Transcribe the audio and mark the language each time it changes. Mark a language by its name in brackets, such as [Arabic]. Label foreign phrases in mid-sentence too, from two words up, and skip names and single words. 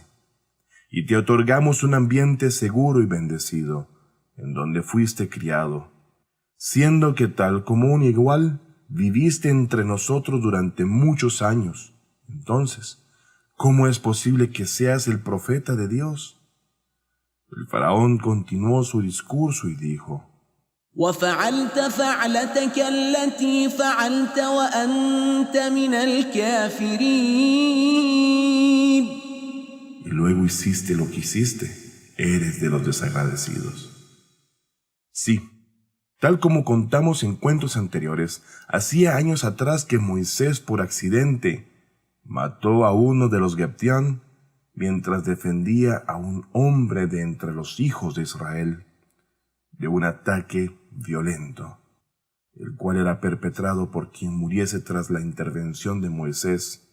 [Spanish] Y te otorgamos un ambiente seguro y bendecido, en donde fuiste criado, siendo que tal como un igual, viviste entre nosotros durante muchos años. Entonces, ¿cómo es posible que seas el profeta de Dios? El faraón continuó su discurso y dijo: [Arabic] وفعلت فعلتك التي فعلت وأنت من الكافرين. [Spanish] Y luego hiciste lo que hiciste, eres de los desagradecidos. Sí, tal como contamos en cuentos anteriores, hacía años atrás que Moisés por accidente mató a uno de los Geptián mientras defendía a un hombre de entre los hijos de Israel de un ataque violento, el cual era perpetrado por quien muriese tras la intervención de Moisés.